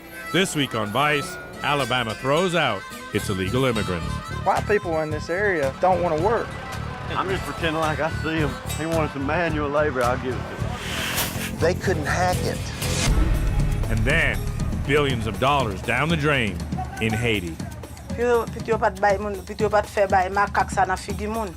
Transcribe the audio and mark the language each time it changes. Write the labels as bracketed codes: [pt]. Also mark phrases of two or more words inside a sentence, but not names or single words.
[en] This week on Vice, Alabama throws out its illegal immigrants. White people in this area don't want to work. I'm just pretending like I see them. They wanted some manual labor, I'll give it to them. They couldn't hack it. And then, billions of dollars down the drain in Haiti. [ht] Piti yo pat bay moun, piti yo pat fè bay makak sa nan figi moun.